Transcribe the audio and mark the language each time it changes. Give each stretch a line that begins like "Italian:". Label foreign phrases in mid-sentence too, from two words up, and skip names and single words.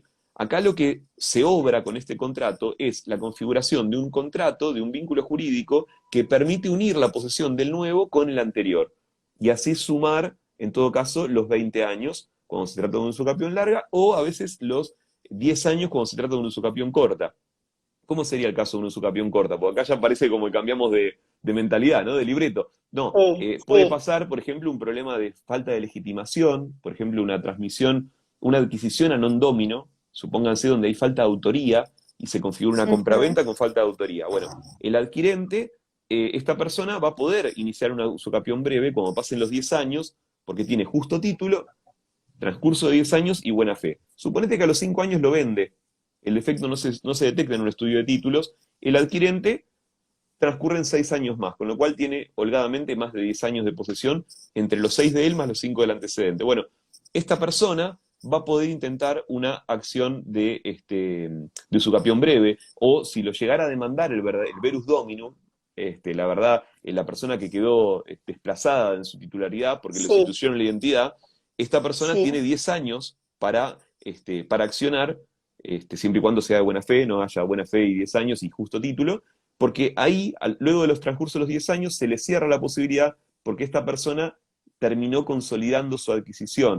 Spanish: Acá lo que se obra con este contrato es la configuración de un contrato, de un vínculo jurídico que permite unir la posesión del nuevo con el anterior y así sumar, en todo caso, los 20 años cuando se trata de una usucapión larga o a veces los 10 años cuando se trata de una usucapión corta. ¿Cómo sería el caso de una usucapión corta? Porque acá ya parece como que cambiamos de mentalidad, ¿no? De libreto. No, sí, puede sí, pasar, por ejemplo, un problema de falta de legitimación, por ejemplo, una transmisión, una adquisición
Latin: a non domino,
Spanish: supónganse donde hay falta de autoría y se configura una ujú, compraventa con falta de autoría. Bueno, el adquirente, esta persona va a poder iniciar una usucapión breve cuando pasen los 10 años, porque tiene justo título, transcurso de 10 años y buena fe. Suponete que a los 5 años lo vende, el defecto no se detecta en un estudio de títulos, el adquirente transcurren 6 años más, con lo cual tiene holgadamente más de 10 años de posesión entre los 6 de él más los 5 del antecedente. Bueno, esta persona va a poder intentar una acción de usucapión breve, o si lo llegara a demandar el
Latin: verus dominum,
Spanish: la verdad, la persona que quedó desplazada en su titularidad porque le sí, sustituyeron la identidad, esta persona sí, tiene 10 años para accionar, siempre y cuando sea de buena fe, no haya buena fe y 10 años y justo título, porque ahí, luego de los transcurso de los 10 años, se le cierra la posibilidad porque esta persona terminó consolidando su adquisición.